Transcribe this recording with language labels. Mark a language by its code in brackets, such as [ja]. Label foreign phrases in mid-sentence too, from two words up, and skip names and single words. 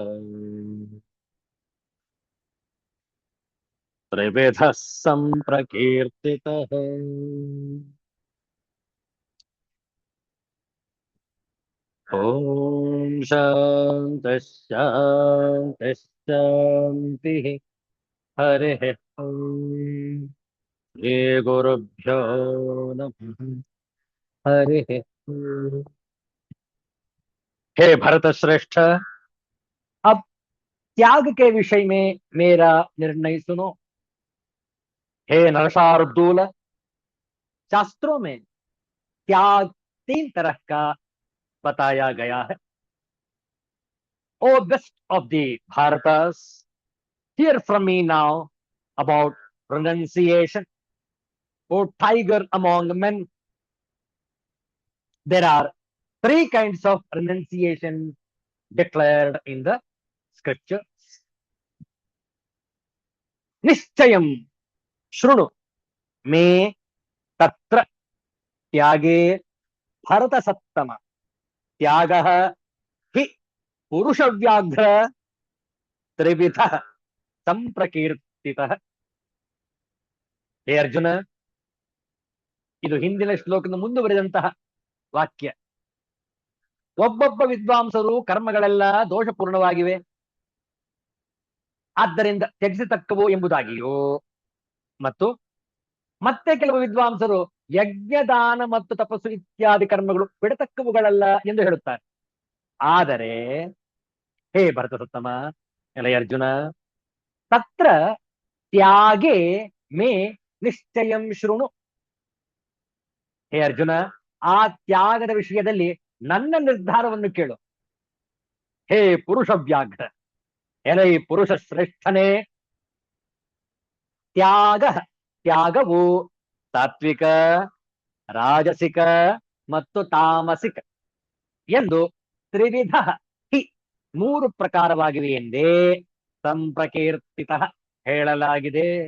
[sa] ತ್ರಿವಿಧ ಸಂಪ್ರಕೀರ್ತಿತಃ ಓಂ ಶಾಂತಿ ಶಾಂತಿ ಶಾಂತಿ ಹರಿ ಓಂ ಶ್ರೀ गुरुभ्यो नमः हरि ओम। [hi] हे भरत श्रेष्ठ, अब त्याग के विषय में मेरा निर्णय सुनो। हे नरशार्दूल, शास्त्रों में त्याग 3 तरह का बताया गया है। [en] O best of the Bharatas, hear from me now about renunciation. O tiger among men, there are 3 kinds of renunciation declared in the scriptures. [sa] निश्चयं शृणु मे तत्र त्यागे भरतसत्तम त्यागः हि पुरुषव्याघ्र त्रिविधः ಸಂಪ್ರಕೀರ್ತಿತಃ. [kn] ಹೇ ಅರ್ಜುನ, ಇದು ಹಿಂದಿನ ಶ್ಲೋಕದ ಮುಂದುವರೆದಂತಹ ವಾಕ್ಯ. ಒಬ್ಬೊಬ್ಬ ವಿದ್ವಾಂಸರು ಕರ್ಮಗಳೆಲ್ಲ ದೋಷಪೂರ್ಣವಾಗಿವೆ, ಆದ್ದರಿಂದ ತ್ಯಜಿಸತಕ್ಕವು ಎಂಬುದಾಗಿಯೋ, ಮತ್ತು ಮತ್ತೆ ಕೆಲವು ವಿದ್ವಾಂಸರು ಯಜ್ಞದಾನ ಮತ್ತು ತಪಸ್ಸು ಇತ್ಯಾದಿ ಕರ್ಮಗಳು ಬಿಡತಕ್ಕವುಗಳಲ್ಲ ಎಂದು ಹೇಳುತ್ತಾರೆ. ಆದರೆ ಹೇ ಭರತಸತ್ತಮ, ಎಲೈ ಅರ್ಜುನ, [sa] ತತ್ರ ತ್ಯಾಗೇ ಮೇ ನಿಶ್ಚಯಂ ಶೃಣು. [kn] ಹೇ ಅರ್ಜುನ, ಆ ತ್ಯಾಗದ ವಿಷಯದಲ್ಲಿ ನನ್ನ ನಿರ್ಧಾರವನ್ನು ಕೇಳು. ಹೇ ಪುರುಷ ವ್ಯಾಘ್ರ, ಎಲೈ ಪುರುಷ ಶ್ರೇಷ್ಠನೇ, ತ್ಯಾಗವು ಸಾತ್ವಿಕ, ರಾಜಸಿಕ ಮತ್ತು ತಾಮಸಿಕ ಎಂದು ತ್ರಿವಿಧ ಹಿ 3 ಪ್ರಕಾರವಾಗಿವೆ ಎಂದೇ ಸಂಪ್ರಕೀರ್ತಿತ ಹೇಳಲಾಗಿದೆ.